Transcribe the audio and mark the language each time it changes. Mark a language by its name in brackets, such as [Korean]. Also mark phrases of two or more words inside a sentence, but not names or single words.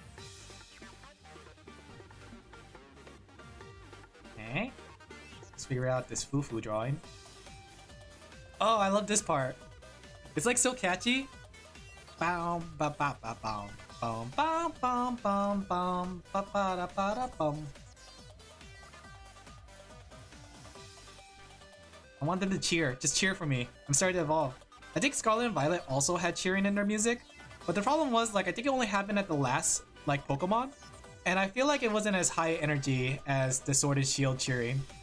[English] Okay. Let's figure out this Fufu drawing. Oh, I love this part. It's like so catchy. Boom, ba ba ba boom, boom, bum, bum, bum, bum, ba ba da ba da bum. I want them to cheer. Just cheer for me. I'm starting to evolve. I think Scarlet and Violet also had cheering in their music, but the problem was like I think it only happened at the last like Pokemon, and I feel like it wasn't as high energy as the Sword and Shield cheering.